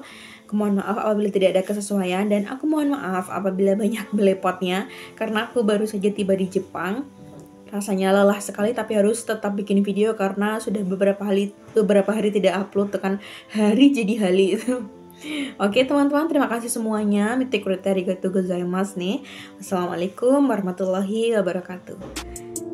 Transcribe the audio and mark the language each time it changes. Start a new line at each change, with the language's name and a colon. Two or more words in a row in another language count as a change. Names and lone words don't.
Indonesian: Mohon maaf apabila tidak ada kesesuaian, dan aku mohon maaf apabila banyak belepotnya karena aku baru saja tiba di Jepang. Rasanya lelah sekali, tapi harus tetap bikin video karena sudah beberapa hari tidak upload, tekan hari jadi hari itu. Oke teman-teman, terima kasih semuanya.
Japanese: 見てくれてありがとうございます nih.
Arabic: والسلام عليكم ورحمة الله وبركاته.